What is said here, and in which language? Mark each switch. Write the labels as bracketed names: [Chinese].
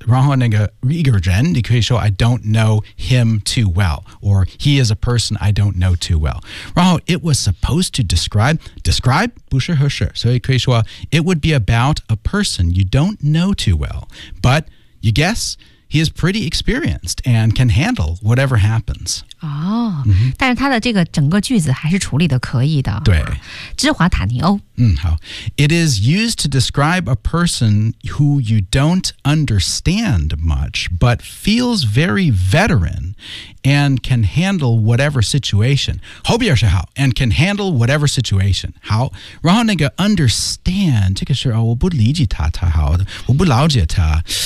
[Chinese] 然后那个一个人你可以说 [English] I don't know him too well, or he is a person I don't know too well. 然后 it was supposed to describe [Chinese] 不是合适，所以可以说 [English] it would be about a person you don't know too well, but you guess he is pretty experienced and can handle whatever happens. 哦、mm-hmm. [Chinese] 但是他的这个整个句子还是处理的可以的。对。芝华塔尼欧。嗯好。 [English] It is used to describe a person who you don't understand much, but feels very veteran and can handle whatever situation. [Chinese] 后边是好 [English] and can handle whatever situation. [Chinese] 好。然后那个 understand, 这个是、哦、我不理解他太好我不了解他。